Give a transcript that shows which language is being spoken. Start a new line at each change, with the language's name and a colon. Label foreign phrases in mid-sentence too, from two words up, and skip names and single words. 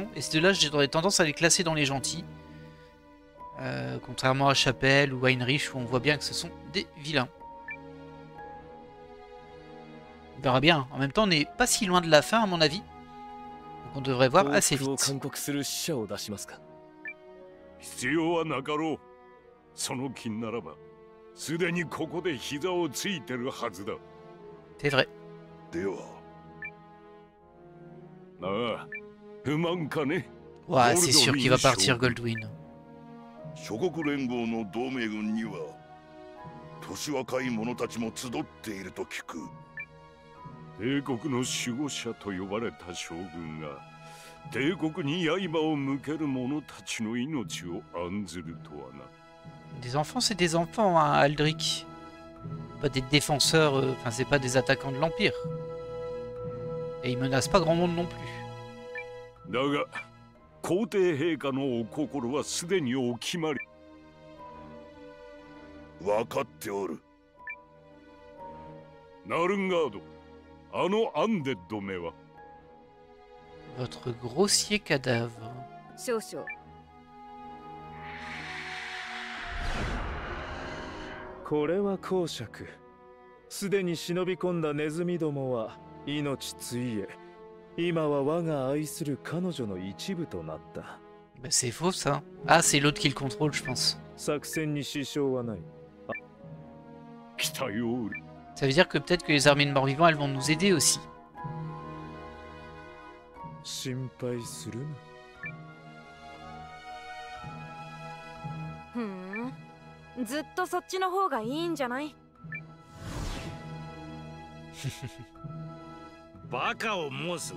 French: Et ces deux-là, j'aurais tendance à les classer dans les gentils. Contrairement à Chapelle ou Heinrich, où on voit bien que ce sont des vilains. On verra bien. En même temps, on n'est pas si loin de la fin, à mon avis. Donc on devrait voir assez vite.
Japanese: 必要はなかろう。その気ならば、すでにここで膝をついてるはずだ。
French: C'est vrai.
Japanese: では。ああ、不満かね。
French: Ouais, c'est sûr qu'il va partir, Goldwyn.
Japanese: 諸国連合の同盟軍には年若い者たちも集っていると聞く。帝国の守護者と呼ばれた将軍が帝国に刃を向ける者たちの命を案ずるとはな。
French: Des enfants, c'est des enfants, hein, Aldrich. Pas des défenseurs, enfin, c'est pas des attaquants de l'Empire. Et ils menacent pas grand monde non plus.
Japanese: だが、皇帝陛下のお心はすでにお決まり。分かっておる。ナルンガード、あのアンデッドめは。
French: Votre grossier cadavre.
Japanese: 少々。これは公爵。すでに忍び込んだネズミどもは命ついえ、今は我が愛する彼女の一部となった。
French: Bah, c'est faux ça. Ah, c'est l'autre qui le contrôle, je pense.
Japanese: 作戦に支障はない。
French: Ça veut dire que peut-être que les armées de morts-vivants, elles vont nous aider aussi.
Japanese: 心配するな。ふん。ずっとそっちの方がいいんじゃない？バカを申す。